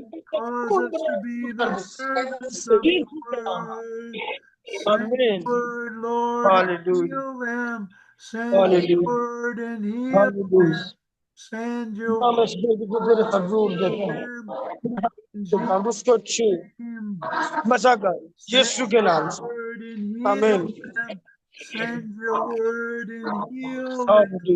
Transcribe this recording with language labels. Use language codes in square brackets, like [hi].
[en] Cause us to be the servants of your word. Send your word, Lord, and heal them. Send your word and heal them. Send your word and heal them. [hi] उसको छू बचा कर यीशु के नाम से आमीन। [en] Send your word and heal them.